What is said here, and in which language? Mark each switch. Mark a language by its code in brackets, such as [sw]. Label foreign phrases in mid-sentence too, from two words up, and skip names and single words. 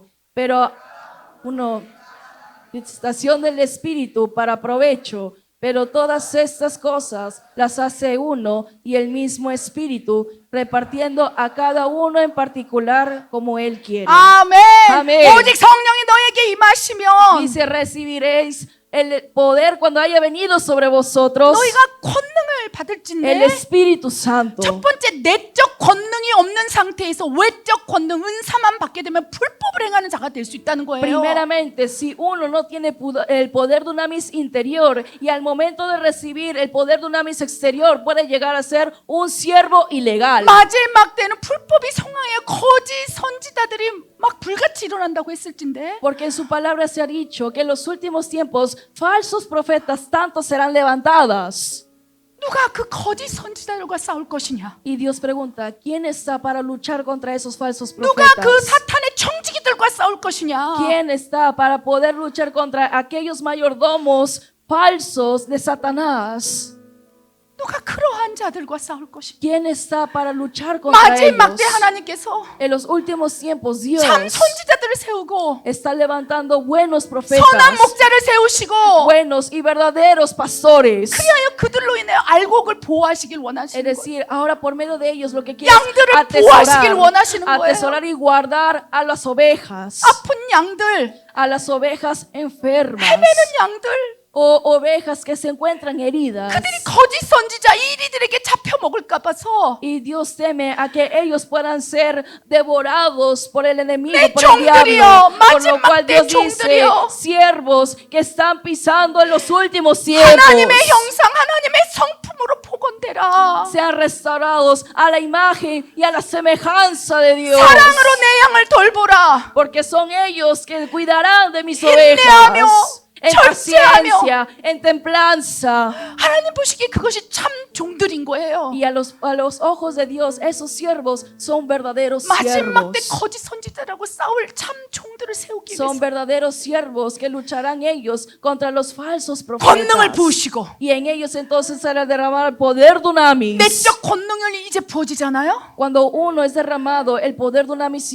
[es] Pero estación del Espíritu para provecho. Pero todas estas cosas las hace uno y el mismo Espíritu, repartiendo a cada uno en particular como Él quiere. [ko] 아멘. 아멘. 오직 성령이 너에게 임하시면 [es] Dice, recibiréis el poder cuando haya venido sobre vosotros [ko] 너희가 권능을 받을진데 [es] el Espíritu Santo. [ko] 첫 번째 내적 권능이 없는 상태에서 외적 권능 은사만 받게 되면 불법을 행하는 자가 될 수 있다는 거예요. [es] Primeramente, si uno no tiene el poder dunamis interior y al momento de recibir el poder dunamis exterior puede llegar a ser un siervo ilegal. [ko] 마지막 때는 불법이 성황해 거짓 선지자들이 막 불같이 일어난다고 했을진데 [es] Porque en su palabra se ha dicho que en los últimos tiempos falsos profetas tanto serán levantadas. [ko] 누가 그 거짓 선지자들과 싸울 것이냐? [es] Y Dios pregunta, ¿quién está para luchar contra esos falsos [ko] 누가 [es] profetas? [ko] 그 사탄의 청지기들과 싸울 것이냐? [es] ¿Quién está para poder luchar contra aquellos mayordomos falsos de Satanás? [ko] 누가 그러한 자들과 싸울 것이냐? [es] ¿Quién está para luchar contra [ko] 마지막 때 [es] ellos? [ko] 하나님께서 [es] En los últimos tiempos Dios [ko] 참 선지자들을 세우고 [es] está levantando buenos profetas, [ko] 선한 목자를 세우시고 [es] buenos y verdaderos pastores. [ko] 그리하여 그들로 인해 알곡을 보호하시길 [es] Es [ko] 원하시는 거예요. [es] decir, ahora por medio de ellos lo que quiere [ko] 양들을 [es] es [ko] 보호하시길 원하시는 거예요. [es] atesorar y guardar a las ovejas, [ko] 아픈 양들, [es] a las ovejas enfermas, [ko] 헤매는 양들, [es] o ovejas que se encuentran heridas. [ko] 그들이 거짓 선지자 이리들에게 잡혀 먹을까 봐서 [es] Y Dios teme a que ellos puedan ser devorados por el enemigo, [ko] 내 [es] por el [ko] 종들이여, [es] diablo. Por lo [ko] 마지막 [es] cual [ko] 때 [es] Dios dice, [ko] 종들이여. [es] siervos que están pisando en los últimos tiempos, [ko] 하나님의 형상, 하나님의 성품으로 복원되라. [es] sean restaurados a la imagen y a la semejanza de Dios. [ko] 사랑으로 내 양을 돌보라. [es] Porque son ellos que cuidarán de mis [ko] 인내하며, [es] ovejas. En [ko] 절제하며. [es] paciencia, en templanza. [ko] 하나님 보시기에 그것이 참 종들인 거예요. [es] Y a los ojos de Dios, esos siervos son verdaderos [ko] 마지막 때 [es] siervos. [ko] 거짓 선지자라고 싸울 참 종들을 세우기 [es] Son [ko] 위해서 [es] verdaderos siervos que lucharán ellos contra los falsos [ko] 권능을 [es] profetas. [ko] 부으시고 [es] Y en ellos entonces será derramado el poder dunamis. [ko] 내적 권능이 이제 부어지잖아요. [es] Cuando uno es derramado el poder dunamis